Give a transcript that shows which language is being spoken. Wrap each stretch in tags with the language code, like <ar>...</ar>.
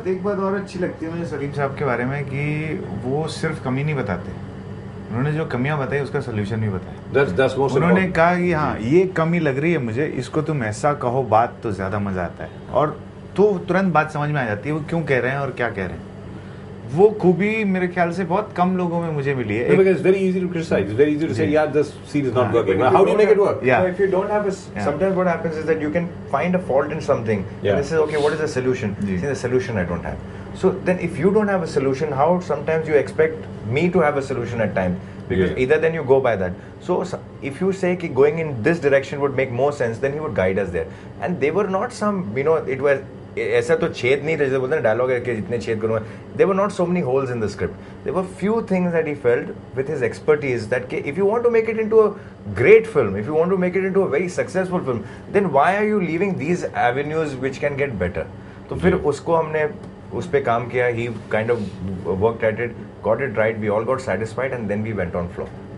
<hi>एक बात और अच्छी लगती है मुझे सलीम साहब के बारे में कि वो सिर्फ कमी नहीं बताते, उन्होंने जो कमियां बताई उसका सोल्यूशन भी बताया. उन्होंने कहा कि हाँ ये कमी लग रही है मुझे, इसको तुम ऐसा कहो, बात तो ज़्यादा मज़ा आता है, और तो तुरंत बात समझ में आ जाती है वो क्यों कह रहे हैं और क्या कह रहे हैं. वो खूबी मेरे ख्याल से बहुत कम लोगों में मुझे मिली है.</hi> <en>Because it's very easy to criticize. It's very easy to say, yeah, this scene is not working. How do you make it work? Yeah. If you don't have sometimes what happens is that you can find a fault in something. Yeah. And this is okay. What is the solution? See, the solution I don't have. So then, if you don't have a solution, how sometimes you expect me to have a solution at times? Because either then you go by that. So if you say कि going in this direction would make more sense, then he would guide us there. And they were not some, it was</en> <hi>ऐसा तो छेद नहीं थे जैसे बोलते हैं dialogue है कि जितने छेद करूँगा.</hi> <en>There were not so many holes in the script. There were few things that he felt with his expertise that if you want to make it into a great film, if you want to make it into a very successful film, then why are you leaving these avenues which can get better?</en> <hi>तो फिर उसको हमने उस पे काम किया.</hi> <en>He kind of worked at it, got it right. We all got satisfied, and then we went on flow.</en>